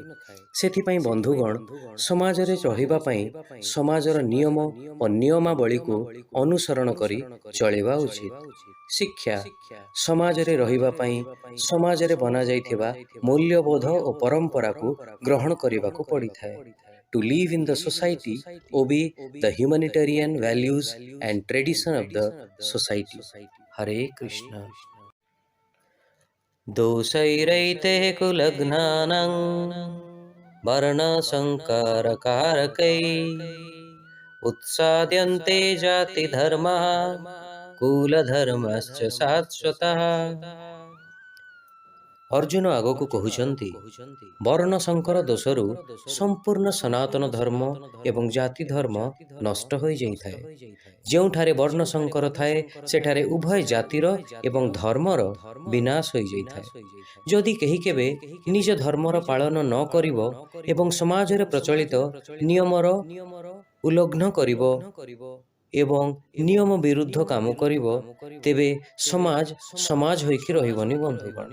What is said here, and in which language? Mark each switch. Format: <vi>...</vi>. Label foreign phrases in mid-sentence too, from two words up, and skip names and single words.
<or>ସେଥିପାଇଁ ବନ୍ଧୁଗଣ, ସମାଜରେ ରହିବା ପାଇଁ ସମାଜର ନିୟମ ଓ ନିୟମାବଳୀକୁ ଅନୁସରଣ କରି ଚଳିବା ଉଚିତ। ଶିକ୍ଷା। ସମାଜରେ ରହିବା ପାଇଁ ସମାଜରେ ବନାଯାଇଥିବା ମୂଲ୍ୟବୋଧ ଓ ପରମ୍ପରାକୁ ଗ୍ରହଣ କରିବାକୁ ପଡ଼ିଥାଏ।</or> <en>To live in the society, obey the humanitarian values and tradition of the society. Hare Krishna.</en> <sa>दोषैरैते कुलघ्नानां वर्णसंकरकारकैः उत्साद्यन्ते जातिधर्मः कुलधर्मश्च शाश्वतः।</sa> <or>ଅର୍ଜୁନ ଆଗକୁ କହୁଛନ୍ତି, ବର୍ଣ୍ଣ ଶଙ୍କର ଦୋଷରୁ ସମ୍ପୂର୍ଣ୍ଣ ସନାତନ ଧର୍ମ ଏବଂ ଜାତି ଧର୍ମ ନଷ୍ଟ ହୋଇଯାଇଥାଏ। ଯେଉଁଠାରେ ବର୍ଣ୍ଣ ଶଙ୍କର ଥାଏ ସେଠାରେ ଉଭୟ ଜାତିର ଏବଂ ଧର୍ମର ବିନାଶ ହୋଇଯାଇଥାଏ। ଯଦି କେହି କେବେ ନିଜ ଧର୍ମର ପାଳନ ନ କରିବ ଏବଂ ସମାଜରେ ପ୍ରଚଳିତ ନିୟମର ଉଲ୍ଲଂଘନ କରିବ ଏବଂ ନିୟମ ବିରୁଦ୍ଧ କାମ କରିବ, ତେବେ ସମାଜ ସମାଜ ହୋଇକି ରହିବନି ବନ୍ଧୁଗଣ।</or>